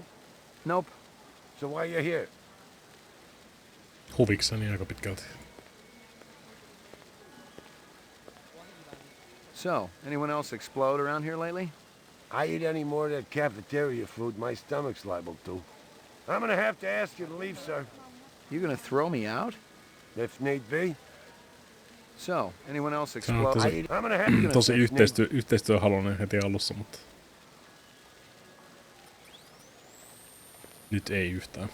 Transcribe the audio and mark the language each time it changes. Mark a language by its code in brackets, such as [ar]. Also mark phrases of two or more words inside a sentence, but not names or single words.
[en] Nope. So why you here? [fi] Huvikseni aika pitkälti. [en] So, anyone else explode around here lately? I eat any more of that cafeteria food, my stomach's liable to. I'm gonna have to ask you to leave, sir. You gonna throw me out? If need be. So, anyone else [fi] Se on [en] explode? [fi] tosi yhteistyöhaluinen heti alussa, mutta... Nyt ei yhtään.